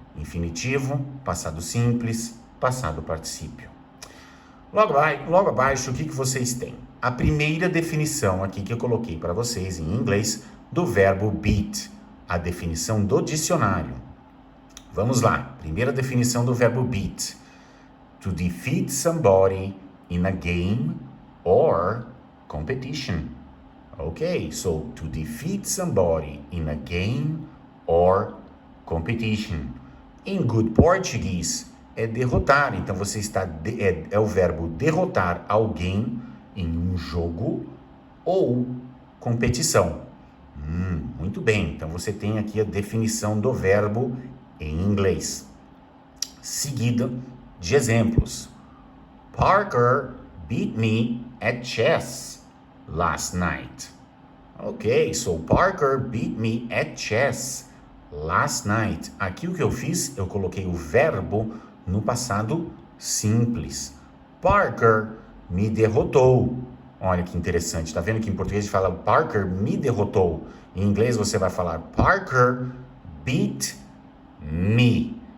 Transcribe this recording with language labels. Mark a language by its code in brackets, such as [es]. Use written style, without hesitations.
[pt] Infinitivo, passado simples, passado particípio. Logo abaixo, o que vocês têm? A primeira definição aqui que eu coloquei para vocês em inglês do verbo beat, a definição do dicionário. Vamos lá, primeira definição do verbo beat. [en] To defeat somebody in a game or competition. Ok, so to defeat somebody in a game or competition. [pt] Em good Portuguese, é derrotar. Então você está é o verbo derrotar alguém em um jogo ou competição. Muito bem, então você tem aqui a definição do verbo em inglês, seguida de exemplos. [en] Parker beat me at chess last night. Ok, so Parker beat me at chess last night. [pt] Aqui o que eu fiz, eu coloquei o verbo no passado simples. Parker me derrotou Olha que interessante, tá vendo que em português fala Parker me derrotou. Em inglês você vai falar [en] Parker beat me.